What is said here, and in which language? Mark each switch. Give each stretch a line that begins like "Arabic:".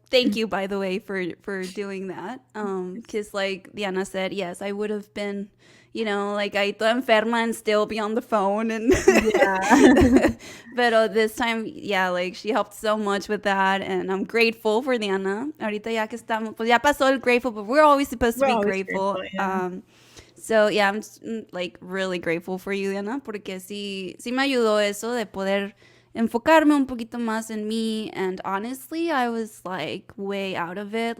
English: Thank you, by the way, for doing that. Because like Diana said, yes, I would have been, like
Spanish: ahí toda enferma
English: and still be on the phone and. Yeah. But this time, yeah, like she helped so much with that, and I'm grateful for Diana.
Spanish: Ahorita ya que estamos, pues ya pasó el grateful,
English: but we're always supposed to We're be always grateful. grateful, yeah. So yeah, I'm like really grateful for you, Diana,
Spanish: porque sí me ayudó eso de poder enfocarme un poquito más en mí.
English: And honestly, I was like way out of it.